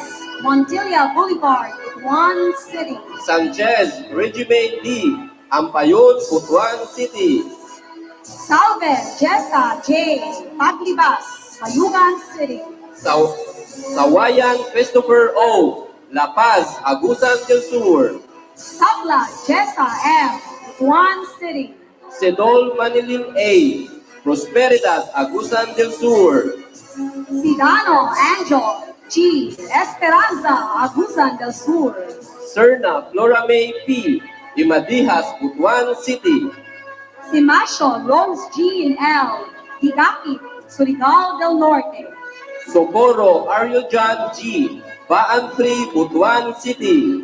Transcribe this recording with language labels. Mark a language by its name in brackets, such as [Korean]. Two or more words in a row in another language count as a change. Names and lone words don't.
[English] Montilla Boulevard, Butuan City. Sanchez Regime D. Ampayon, Butuan City. Salve Jessa J. Paglibas, Bayugan City. Sawayan Christopher O. La Paz, Agusan del Sur. Sabla Jessa M. Butuan City. Sedol Manilin A. Prosperidad, Agusan del Sur. Sidano Angel G. Esperanza, Agusan del Sur. Serna Flora May P. Imadijas, Butuan City. Simasho Rose Jean L. Higaki, Surigao del Norte. Socorro Aryo John G. Baan 3, Butuan City.